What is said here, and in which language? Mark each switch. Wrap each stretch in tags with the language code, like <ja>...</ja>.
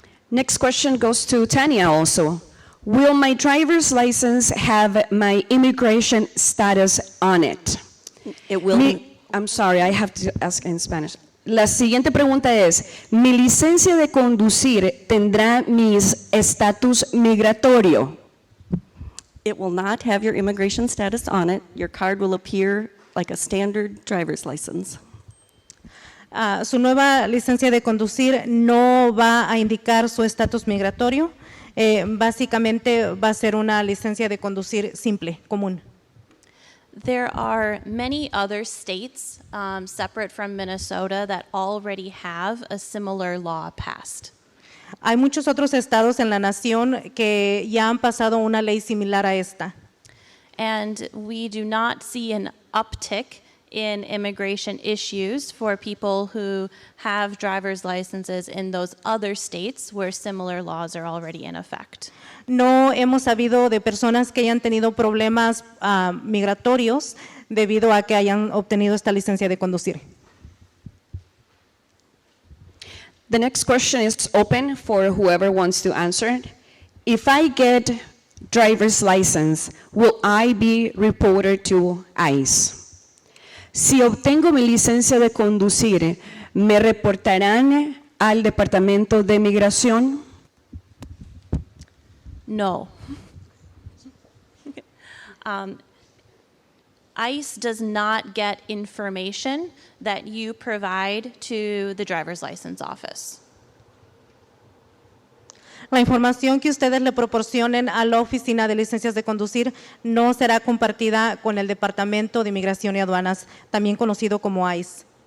<en>Next question goes to Tanya also. Will my driver's license have my immigration status on it? It will. I'm sorry, I have to ask in Spanish.</en> <es>La siguiente pregunta es, ¿mi licencia de conducir tendrá mi estatus migratorio?</es> <en>It will not have your immigration status on it. Your card will appear like a standard driver's license.</en> <es>Su nueva licencia de conducir no va a indicar su estatus migratorio. Básicamente va a ser una licencia de conducir simple, común.</es> <en>There are many other states separate from Minnesota that already have a similar law passed.</en> <es>Hay muchos otros estados en la nación que ya han pasado una ley similar a esta.</es> <en>And we do not see an uptick in immigration issues for people who have driver's licenses in those other states where similar laws are already in effect.</en> <es>No hemos sabido de personas que hayan tenido problemas migratorios debido a que hayan obtenido esta licencia de conducir.</es> <en>The next question is open for whoever wants to answer it. If I get driver's license, will I be reported to ICE?</en> <es>Si obtengo mi licencia de conducir, ¿me reportarán al Departamento de Migración?</es> <en>No. ICE does not get information that you provide to the driver's license office.</en> <es>La información que ustedes le proporcionen a la oficina de licencias de conducir no será compartida con el Departamento de Inmigración y Aduanas, también conocido como ICE.</es>